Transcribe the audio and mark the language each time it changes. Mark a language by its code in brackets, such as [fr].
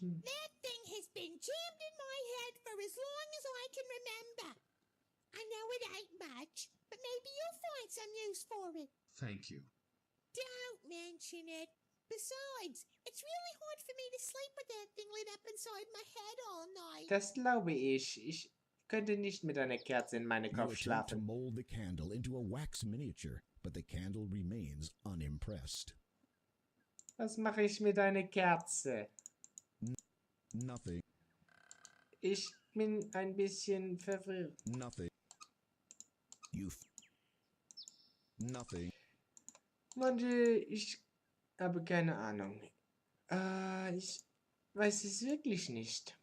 [en] That thing has been jammed in my head for as long as I can remember. I know it ain't much, but maybe you'll find some use for it. Thank you. Don't mention it. Besides, it's really hard for me to sleep with that thing lit up inside my head all night. [de] Das glaube ich. Ich könnte nicht mit einer Kerze in meinen [en] You [de] Kopf [en] attempt to [de] schlafen. [en] mold the candle into a wax miniature, but the candle remains unimpressed. [de] Was mache ich mit einer Kerze? [en] Nothing. [de] Ich bin ein bisschen verwirrt. [en] Nothing. Nothing. [de] Manche, ich habe keine Ahnung. Ich weiß es wirklich nicht.